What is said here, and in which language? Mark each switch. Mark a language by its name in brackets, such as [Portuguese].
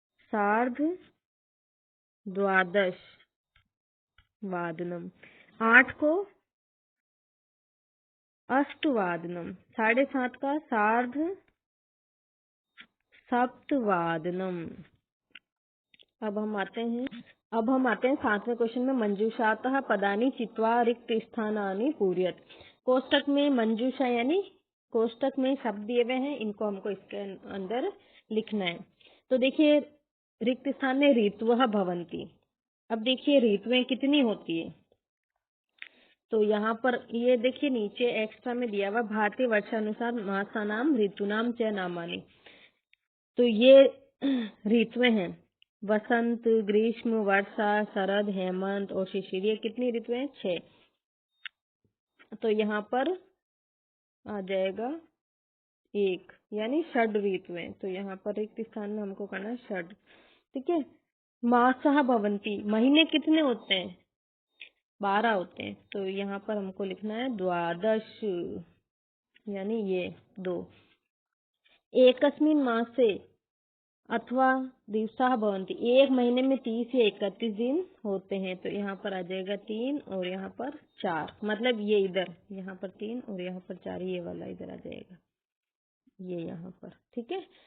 [Sanskrit] सार्ध द्वादश वादनम। [Hindi] 8 को अष्टवादनम। 7:30 का सार्ध सप्तवादनम। अब हम आते हैं 7वें क्वेश्चन में। [Sanskrit] मंजूषातः पदानि चित्वा रिक्त स्थानानि पूरयत। [Hindi] कोष्टक में मंजूषा यानी कोष्टक में शब्द दिए हुए हैं, इनको हमको इसके अंदर लिखना है। तो देखिए, रिक्त स्थान में [Sanskrit] ऋतवः भवन्ति। [Hindi] अब देखिए ऋतुएं कितनी होती है, तो यहाँ पर ये देखिए नीचे एक्स्ट्रा में दिया हुआ [Sanskrit] भारतीय वर्षानुसार मासानाम ऋतुनाम च नामानि। [Hindi] तो ये ऋतुएं हैं, वसंत, ग्रीष्म, वर्षा, शरद, हेमंत और शिशिर। ये कितनी ऋतुएं हैं? 6। तो यहाँ पर आ जाएगा 1, यानी षड ऋतुएं। तो यहाँ पर रिक्त स्थान में हमको करना है षड। ठीक है। [Sanskrit] मासः भवन्ति। [Hindi] महीने कितने होते हैं? 12 होते हैं। तो यहाँ पर हमको लिखना है द्वादश, यानी ये 2। [Sanskrit] एकस्मिन् मासे अथवा दिवसाः भवन्ति। [Hindi] एक महीने में 30 या 31 दिन होते हैं। तो यहाँ पर आ जाएगा 3 और यहाँ पर 4। मतलब ये इधर, यहाँ पर 3 और यहाँ पर 4, ये वाला इधर आ जाएगा, ये यहाँ पर। ठीक है।